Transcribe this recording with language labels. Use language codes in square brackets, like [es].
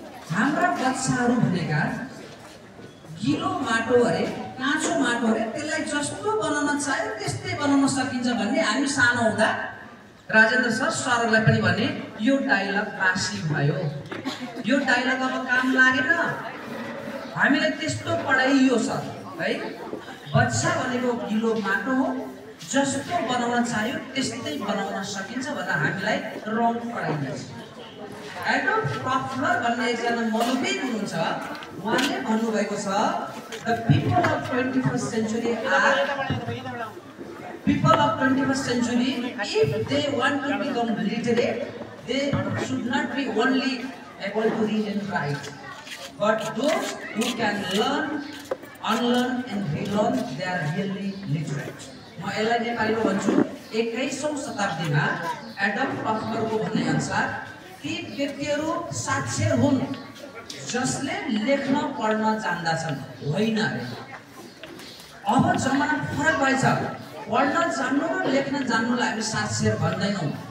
[ne] हाम्रा बच्चाहरू भनेका गिलो माटो अरे, काँचो माटो अरे, त्यसलाई जस्तो बनाउन चाह्यो त्यस्तै बनाउन सकिन्छ भन्ने हामी सानो हुँदा राजेन्द्र सर सरलाई पनि भने यो डायलग बासी भयो, यो डायलग अब काम लागेन, हामीले त्यस्तो पढाइयो सर है। बच्चा भनेको गिलो माटो हो, जस्तो बनाउन चाह्यो त्यस्तै बनाउन सकिन्छ भनेर हामीलाई रङ पढाइन्छ। एडोल्फ टफलर भन्ने एकजना मनोविद हुनुहुन्छ, उहाँले भन्नुभएको छ [en] The people of 21st century are people of 21st century, if they want to become literate, they should not be only able to read and write, but those who can learn, unlearn and relearn, they are really literate. [ne] म यसलाई नेपालीमा भन्छु, 21औं शताब्दीमा Adolf टफलरको भनाइ अनुसार ती व्यक्तिहरू साक्षर हुन् जसले लेख्न पढ्न जान्दछन्, होइन अरे। अब जमाना फरक भएछ, पढ्न जान्नु र लेख्न जान्नुलाई हामी साक्षर भन्दैनौँ।